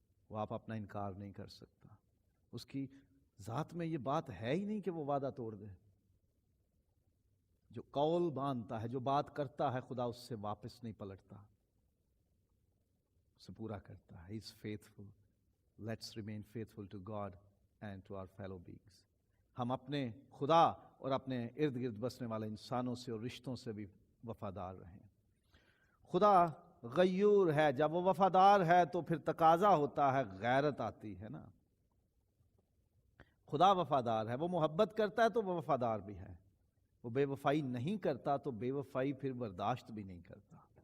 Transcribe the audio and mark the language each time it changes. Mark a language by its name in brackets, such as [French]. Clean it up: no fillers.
[Urdu] وہ آپ اپنا انکار نہیں کر سکتا. اس کی ذات میں یہ بات ہے ہی نہیں کہ وہ وعدہ توڑ دے. جو قول باندھتا ہے, جو بات کرتا ہے, خدا اس سے واپس نہیں پلٹتا, اسے پورا کرتا ہے. [English] He is faithful. Let's remain faithful to God and to our fellow beings. [Urdu] ہم اپنے خدا اور اپنے ارد گرد بسنے والے انسانوں سے اور رشتوں سے بھی وفادار رہیں. خدا غیور ہے. جب وہ وفادار ہے تو پھر تقاضا ہوتا ہے, غیرت آتی ہے نا. خدا وفادار ہے, وہ محبت کرتا ہے تو وہ وفادار بھی ہے. وہ بے وفائی نہیں کرتا تو بے وفائی پھر برداشت بھی نہیں کرتا.